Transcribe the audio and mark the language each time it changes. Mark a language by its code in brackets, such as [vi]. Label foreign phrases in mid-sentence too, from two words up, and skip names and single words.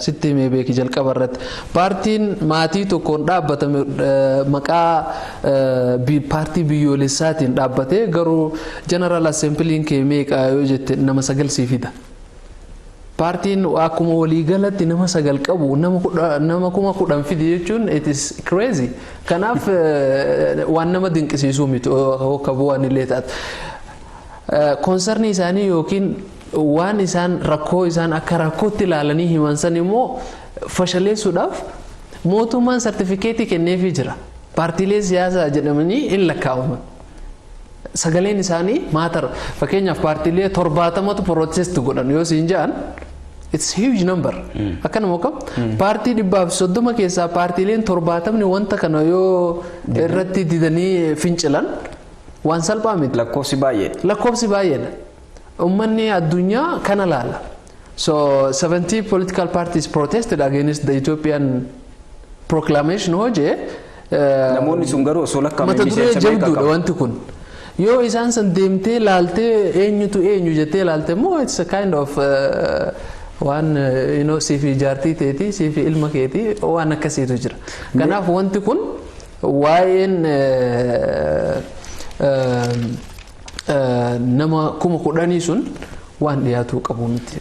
[om] Sitti himee beeki jalqaba irratti. Paartiin maatii tokkoon dhaabbatame maqaa paartii biyyoolessaatiin dhaabbatee garuu [en] General Assembly'n [om] kee meeqa yoo jette nama 9 sii fida. Paartiin akkuma waliigalatti nama 9 qabu nama 10,000 fidi jechuun [en] it is crazy. [om] Kanaaf waan nama dinqisiisuu miti hokka bu'aan illee taate. Koonsarni isaanii yookiin waan isaan rakkoo isaan akka rakkootti ilaalanii himan san immoo fashaleessuudhaaf mootummaan sartifikeetii kenneefii jira. Paartiilee siyaasaa jedhamanii hin lakkaa'aman. Sagaleen isaanii maatara. Fakkeenyaaf paartiilee 70tu protest godhan yoo siin jedhan [en] it's huge number. [om] Akkanuma kam paartii 130 keessaa paartiileen 70 wanta kana yoo irratti didanii fincilan waan salphaa miti. Lakkoofsi baay'ee. Lakkoofsi baay'eedha. Uummanni addunyaa kana laala. [en] So 70 political parties protested against the Ethiopian proclamation hojee. [om] Namoonni sun garuu osoo lakkaa'amanii miseensa meeqa qabu? Wanti kun yoo isaan san deemtee laaltee eenyutu eenyu jettee laalte moo [en] it's a kind of [om] waan siifi jaartii teetii siifi ilma keetii waan akkasiitu jira. Kanaaf wanti kun waa'een nama 10,000 sun waan dhiyaatu qabu miti.